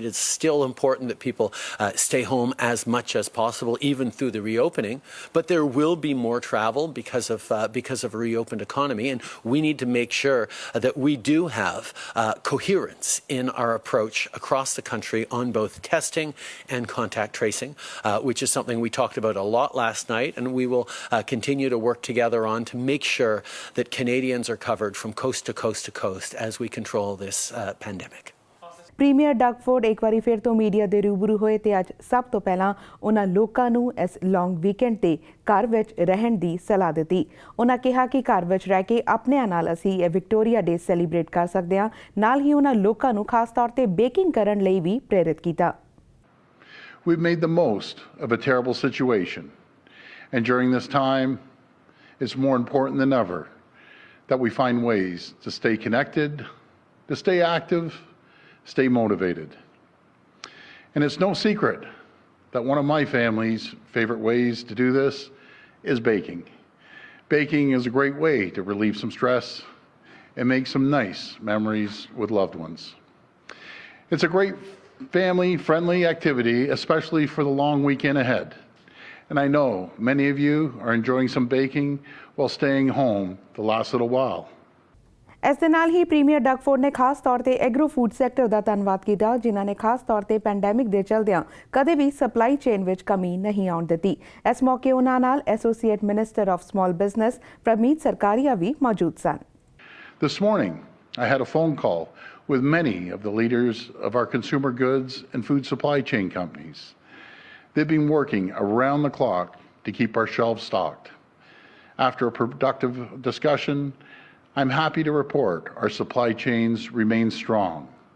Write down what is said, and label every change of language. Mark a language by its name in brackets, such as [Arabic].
[English] It is still important that people stay home as much as possible, even through the reopening, but there will be more travel because of a reopened economy, and we need to make sure that we do have coherence in our approach across the country on both testing and contact tracing, which is something we talked about a lot last night, and we will continue to work together on to make sure that Canadians are covered from coast to coast to coast as we control this pandemic. [Punjabi] Premier Doug Ford ਇੱਕ ਵਾਰੀ ਫਿਰ ਤੋਂ media ਦੇ ਰੂਬਰੂ ਹੋਏ ਤੇ ਅੱਜ ਸਭ ਤੋਂ ਪਹਿਲਾਂ ਉਹਨਾਂ ਲੋਕਾਂ ਨੂੰ ਇਸ ਲੌਂਗ ਵੀਕਐਂਡ ਤੇ ਘਰ ਵਿੱਚ ਰਹਿਣ ਦੀ ਸਲਾਹ ਦਿੱਤੀ। ਉਹਨਾਂ ਕਿਹਾ ਕਿ ਘਰ ਵਿੱਚ ਰਹਿ ਕੇ ਆਪਣਿਆਂ ਨਾਲ ਅਸੀਂ ਇਹ ਵਿਕਟੋਰੀਆ ਡੇ ਸੈਲੀਬ੍ਰੇਟ ਕਰ ਸਕਦੇ ਹਾਂ। ਨਾਲ ਹੀ ਉਹਨਾਂ ਲੋਕਾਂ ਨੂੰ ਖਾਸ ਤੌਰ ਤੇ ਬੇਕਿੰਗ ਕਰਨ ਲਈ ਵੀ ਪ੍ਰੇਰਿਤ ਕੀਤਾ। [English] We've made the most of a terrible situation, and during this time, it's more important than ever that we find ways to stay connected, to stay active, stay motivated. And it's no secret that one of my family's favorite ways to do this is baking. Baking is a great way to relieve some stress and make some nice memories with loved ones. It's a great family-friendly activity, especially for the long weekend ahead. And I know many of you are enjoying some baking while staying home the last little while. [Punjabi] ਇਸ ਦੇ ਨਾਲ ਹੀ premier Doug Ford ਨੇ ਖਾਸ ਤੌਰ ਤੇ agro food sector ਦਾ ਧੰਨਵਾਦ ਕੀਤਾ, ਜਿਨ੍ਹਾਂ ਨੇ ਖਾਸ ਤੌਰ ਤੇ ਪੈਂਡੈਮਿਕ ਦੇ ਚਲਦਿਆਂ ਕਦੇ ਵੀ ਸਪਲਾਈ ਚੇਨ ਵਿੱਚ ਕਮੀ ਨਹੀਂ ਆਉਣ ਦਿੱਤੀ। ਇਸ ਮੌਕੇ ਉਹਨਾਂ ਨਾਲ associate minister of small business Parmeet Sarkaria ਵੀ ਮੌਜੂਦ ਸਨ। [English] This morning, I had a phone call with many of the leaders of our consumer goods and food supply chain companies. They've been working around the clock to keep our shelves stocked. After a productive discussion, I'm happy to report our supply chains remain strong.